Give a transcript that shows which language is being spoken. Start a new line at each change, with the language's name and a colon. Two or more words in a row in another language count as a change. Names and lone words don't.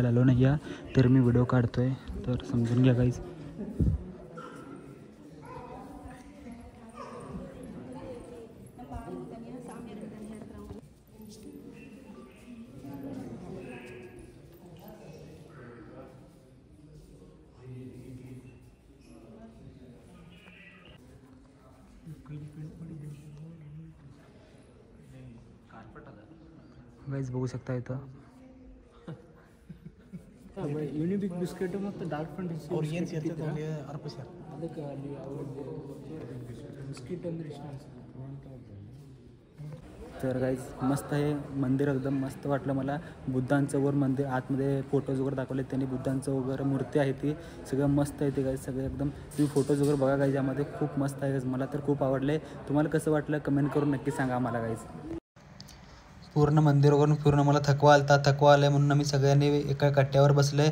Marathi: आलो नाही या तर मी व्हिडिओ काढतोय तर समजून घ्या गाईज गाईज बघू शकता इथं
Kannada: ಯೂನಿಬಿಕ್ ಬಿಸ್ಕೆಟ್ ಮತ್ತು ಡಾರ್ಕ್ ಫ್ಯಾಂಟಸಿ ಅವ್ರು ಏನು ಸೇರ್ತಿದ್ದಾರೆ ಅರ್ಪ ಸರ್ ಅದಕ್ಕೆ ಅಲ್ಲಿ बिस्किट ಅಂದ್ರೆ ಇಷ್ಟ
Marathi: तर गाईज मस्त आहे मंदिर एकदम मस्त वाटलं मला बुद्धांचं वर मंदिर आतमध्ये फोटोज वगैरे दाखवले त्यांनी बुद्धांचं वगैरे मूर्ती आहे ती सगळं मस्त आहे ते गाईज सगळं एकदम तुम्ही फोटोज वगैरे बघा गाईज यामध्ये खूप मस्त आहे गाईज मला तर खूप आवडले तुम्हाला कसं वाटलं कमेंट करून नक्की सांगा आम्हाला गाईज पूर्ण मंदिर वगैरे फिरून मला थकवा आला म्हणून आम्ही सगळ्यांनी एका कट्ट्यावर बसले.